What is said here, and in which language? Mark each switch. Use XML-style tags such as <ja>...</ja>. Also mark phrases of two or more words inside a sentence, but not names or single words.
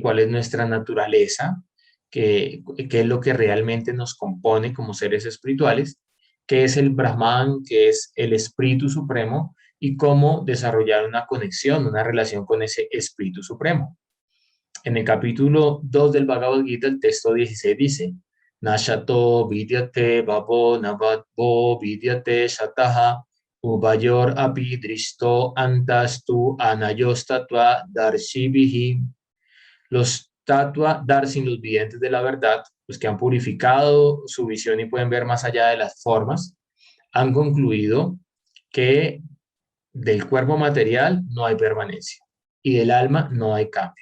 <es>Cuál es nuestra naturaleza, qué es lo que realmente nos compone como seres espirituales, qué es el Brahman, qué es el Espíritu Supremo y cómo desarrollar una conexión, una relación con ese Espíritu Supremo. En el capítulo 2 del Bhagavad Gita, el texto 16 dice,</es> <sa>नासतो विद्यते भावो नाभावो विद्यते सतः उभयोरपि दृष्टोऽन्तस्तु अनयोस्तत्त्व दर्शिभिः.</sa> <es>Los</es> <sa>तत्त्व दर्शिन्,</sa> <es>los videntes de la verdad, los que han purificado su visión y pueden ver más allá de las formas, han concluido que del cuerpo material no hay permanencia y del alma no hay cambio.</es>